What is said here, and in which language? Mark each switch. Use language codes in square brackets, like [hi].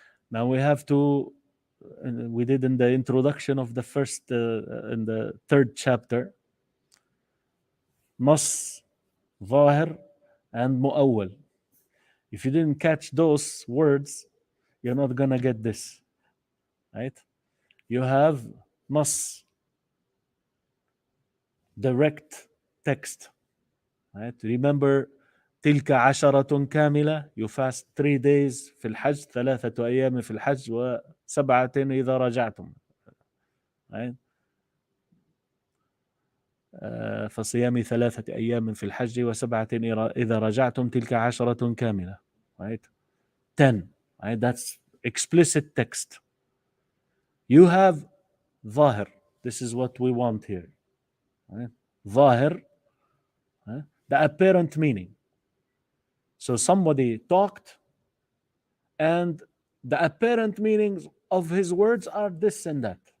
[en] Now we have to, we did in the introduction of the first, in the third chapter, nas, ظاهر, and mu'awwal. If you didn't catch those words, you're not gonna get this, right? You have nas, direct text, right? [ar] Remember, تلك عشرة كاملة, [en] you fast 3 days [ar] في الحج, 3 أيام في الحج و7 إذا رجعتم, right? فصيام 3 أيام في الحج و7 إذا رجعتم تلك 10 كاملة, [en] right? 10, right? That's explicit text. You have ظاهر. This is what we want here. Right? ظاهر, the apparent meaning. So somebody talked, and the apparent meanings of his words are this and that.